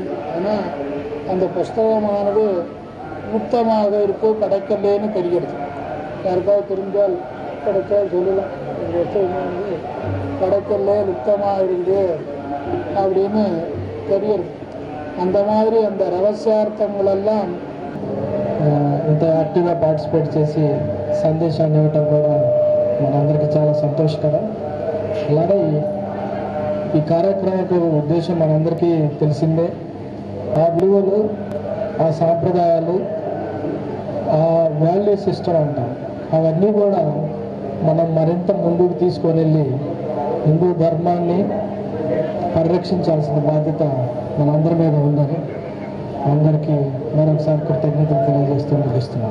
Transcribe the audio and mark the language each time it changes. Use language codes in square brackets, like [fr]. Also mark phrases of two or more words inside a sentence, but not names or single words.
[ta] ஆனால் அந்த புஸ்தகமானது முக்தமாக இருக்கு, கிடைக்கலன்னு தெரிகிறது. யாருக்காவது தெரிஞ்சால் கிடைச்சால் சொல்லலாம். இந்த புஸ்தகமானது கிடைக்கல, லுப்தமாக இருக்குது அப்படின்னு தெரியுது. அந்த மாதிரி அந்த [te] రహస్యార్థములెల్లాం ఇంత [en] active participate [te] చేసి సందేశాన్ని ఇవ్వటం కూడా మనందరికీ చాలా సంతోషకరం. అలాగే ఈ కార్యక్రమం ఉద్దేశం మనందరికీ తెలిసిందే. ఆ విలువలు, ఆ సాంప్రదాయాలు, ఆ [en] value system [te] అంటాం, అవన్నీ కూడా మనం మరింత ముందుకు తీసుకొని వెళ్ళి హిందూ ధర్మాన్ని పరిరక్షించాల్సిన బాధ్యత మనందరి మీద ఉందని అందరికీ మరొకసారి కృతజ్ఞతలు తెలియజేస్తూ ముగిస్తున్నాను.